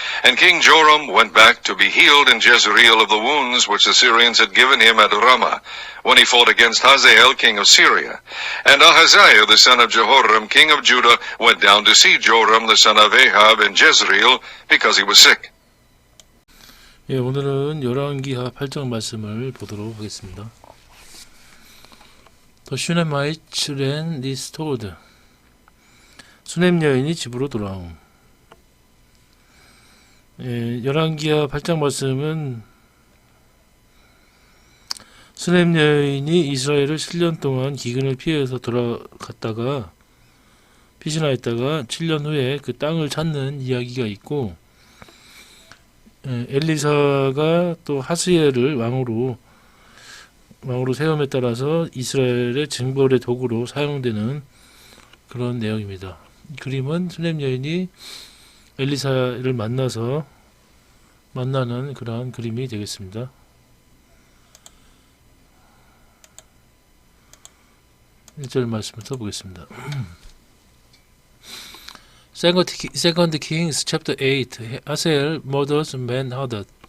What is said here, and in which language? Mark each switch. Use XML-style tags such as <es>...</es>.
<en>And King Joram went back to be healed in Jezreel of the wounds which the Syrians had given him at Ramah, when he fought against Hazael king of Syria. And Ahaziah the son of Jehoram king of Judah went down to see Joram the son of Ahab in Jezreel, because he was sick.</en> <ko>예, 오늘은 열왕기하 8장 말씀을 보도록 하겠습니다.</ko> <en>The Shunammite ran restored.</en> <ko>수넴 여인이 집으로 돌아옴. 예, 열왕기하 8장 말씀은 수넴 여인이 이스라엘을 7년 동안 기근을 피해서 돌아갔다가 피신하였다가 7년 후에 그 땅을 찾는 이야기가 있고, 엘리사가 또 하스엘을 왕으로 세움에 따라서 이스라엘의 징벌의 도구로 사용되는 그런 내용입니다. 이 그림은 수넴 여인이 엘리사를 만나는 그러한 그림이 되겠습니다. 1절 말씀을 써보겠습니다.</ko> <en>Second Kings chapter 8. 하사엘 murders Ben-Hadad.</en>